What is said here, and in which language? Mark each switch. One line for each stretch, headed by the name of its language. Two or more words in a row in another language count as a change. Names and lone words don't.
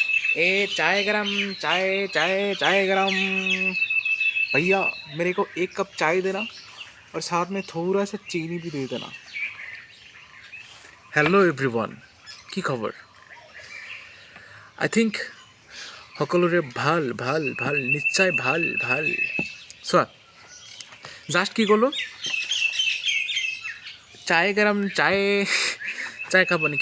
Hindi: ए चाय गरम, चाय चाय चाय गरम। भैया मेरे को एक कप चाय देना और साथ में थोड़ा सा चीनी भी दे देना।
English: Hello everyone,
Assamese: কি খবৰ?
English: I think
Assamese: সকলোৰে ভাল ভাল ভাল, নিশ্চয় ভাল ভাল। চোৱা, জাষ্ট কি ক'লোঁ,
Hindi: चाय गरम,
Assamese: চায় চায় খাব নেকি?